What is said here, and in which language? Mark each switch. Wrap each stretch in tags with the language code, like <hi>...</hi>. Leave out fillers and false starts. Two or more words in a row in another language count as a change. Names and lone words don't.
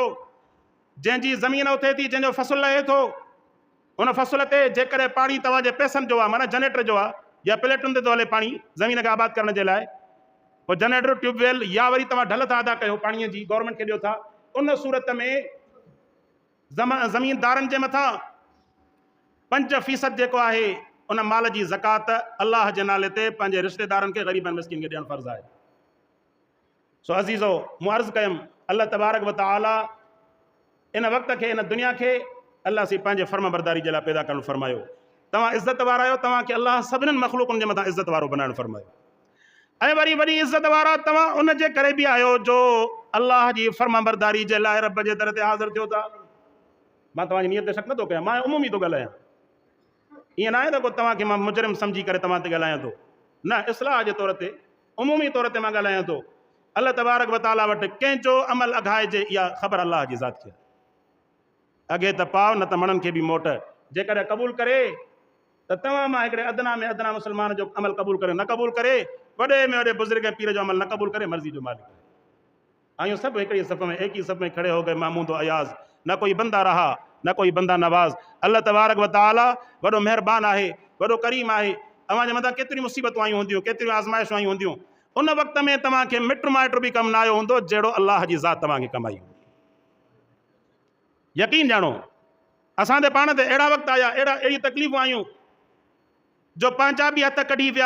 <sd>जंहिंजी ज़मीन उथे थी, जंहिंजो फसल लहे थो, उन फसल ते जेकॾहिं पाणी तव्हांजे पैसनि जो आहे, माना जनरेटर जो आहे, या प्लेटुनि ते थो हले पाणी ज़मीन खे आबाद करण जे लाइ, पोइ जनरेटर, ट्यूबवेल, या वरी तव्हां ढल था अदा कयो पाणीअ जी, गवर्नमेंट खे ॾियो था, उन सूरत में ज़मीनदारनि जे मथां 5% जेको आहे उन माल जी ज़कात अल्लाह जे नाले ते पंहिंजे रिश्तेदारनि खे, ग़रीबनि मिस्किन खे ॾियणु फ़र्ज़ु आहे। सो अज़ीज़ो, मूं अर्ज़ु कयुमि,</sd> <ar>الله تبارك وتعالى</ar> <sd>इन वक़्त खे, इन दुनिया खे अल्लाह सी पंहिंजे फर्म बरदारी जे लाइ पैदा करणु फरमायो। तव्हां इज़त वारा आहियो, तव्हांखे अल्लाह सभिनीनि मख़लूक़नि जे मथां इज़त वारो बनाइणु फरमायो। ऐं वरी वॾी इज़त वारा तव्हां उन जे करे बि आहियो जो अल्लाह जी फर्म बरदारी जे लाइ रब जे दर ते हाज़िर थियो था। मां तव्हांजी नियत ते शक नथो कयां, मां उमूमी थो ॻाल्हायां। ईअं न आहे त को तव्हांखे मां मुजरिम सम्झी करे तव्हां ते ॻाल्हायां थो, न, इस्लाह जे तौर ते, उमूमी तौर ते मां ॻाल्हायां थो।</sd> <ar>الله تبارك وتعالى</ar> <sd>वटि कंहिंजो अमल अघाइजे, इहा ख़बर अल्लाह जी ज़ात खे। अॻे त पाव, न त मणनि खे बि मोट। जेकॾहिं क़बूल करे त तव्हां मां हिकिड़े अदना में अदना मुस्लमान जो अमल क़बूल करे, न क़बूल करे वॾे में वॾे बुज़ुर्ग पीर जो अमल न क़बूल करे, मर्ज़ी जो मालिक आहे। आयूं सभु हिकिड़ी सफ़ में,</sd> <ur>ایک ہی صف میں کھڑے ہو گئے محمود و ایاز، نہ کوئی بندہ رہا نہ کوئی بندہ نواز.</ur> <ar>الله تبارك وتعالى</ar> <sd>वॾो महिरबान आहे, वॾो करीम आहे। अव्हां जे मथां केतिरियूं मुसीबतूं आयूं हूंदियूं, केतिरियूं आज़माइशूं आयूं हूंदियूं, उन वक़्त में तव्हांखे मिट माइट बि कमु न आयो हूंदो जहिड़ो अल्लाह जी ज़ात तव्हांखे कमु आई हूंदी। यकीन ॼाणो, असां ते पाण ते अहिड़ा वक़्त आया, अहिड़ी तकलीफ़ूं आयूं जो पंहिंजा बि हथ कढी विया।</sd>